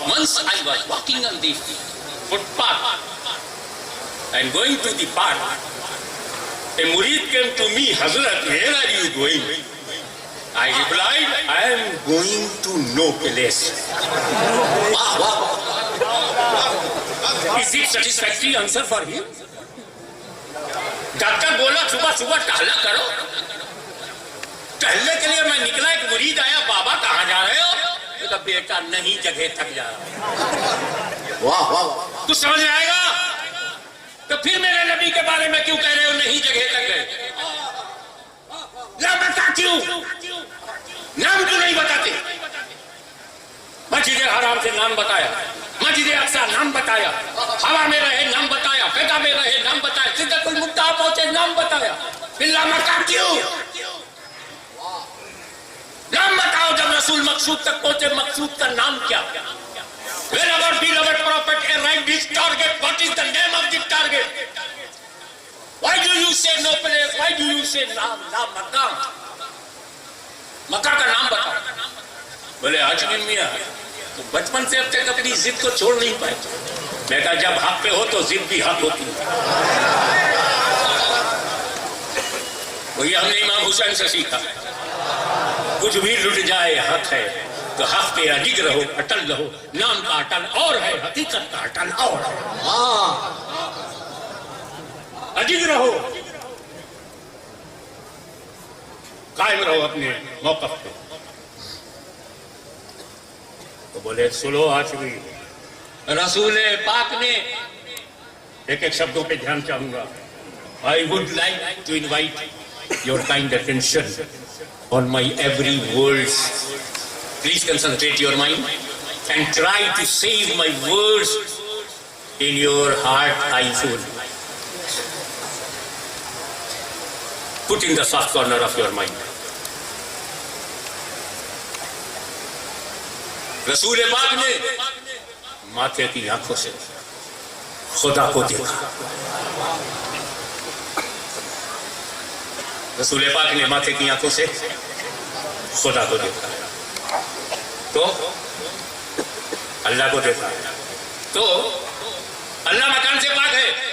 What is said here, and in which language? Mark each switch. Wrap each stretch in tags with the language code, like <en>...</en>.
<en>Once I was walking on the footpath and going to the park. A murid came to me, Hazrat, where are you going? I replied, I am going to no place. Is it satisfactory answer for him?</en> <ur>Doctor بولا صبح صبح ٹہلا کرو. ٹہلنے کے لیے میں نکلا، ایک مرید آیا، بابا کہاں جا رہے ہو؟ تو بیٹا نہیں جگہ تک جا رہا. واہ واہ، کچھ سمجھ آئے گا؟ تو پھر میرے نبی کے بارے میں کیوں کہہ رہے ہو نہیں جگہ تک گئے؟ بتا کیوں؟ نام کیوں نہیں بتاتے؟ مسجد حرام سے نام بتایا، مسجد اقصی نام بتایا، ہوا میں رہے نام بتایا، فضا میں رہے نام بتایا، سدرۃ المنتہا پہنچے نام بتایا. بلا مکہ کیوں؟ نام بتاؤ. جب رسول مقصود تک پہنچے، مقصود کا نام کیا؟</ur> <en>Wherever beloved prophet arrived his target, what is the name of the target? Why do you say no place? Why do you say</en> <ur>نام مکہ؟ مکہ کا نام بتاؤ. بولے حاجی میاں تو بچپن سے اب تک اپنی ضد کو چھوڑ نہیں پائے. میں کہا جب حق پہ ہو تو ضد بھی حق ہوتی ہے. وہی ہم نے امام حسین سے سیکھا، کچھ بھی لٹ جائے حق ہے تو حق پہ اڈگ رہو، اٹل رہو. نام کا اٹل اور ہے، حقیقت کا اٹل اور ہے. اڈگ رہو، قائم رہو اپنے موقف پہ. تو بولے سلو ہاشمی. رسول پاک نے ایک ایک شبدوں پہ دھیان چاہوں گا.</ur> <en>I would like to invite your kind attention on my every words. Please concentrate your mind and try to save my words in your heart, I soul. Put in the soft corner of your mind.</en> <ur>رسول پاک نے ماتھے کی آنکھوں سے خدا کو دیکھا. رسول پاک نے ماتھے کی آنکھوں سے خدا کو دیکھا تو اللہ کو دیکھا تو اللہ مکان سے پاک ہے.</ur>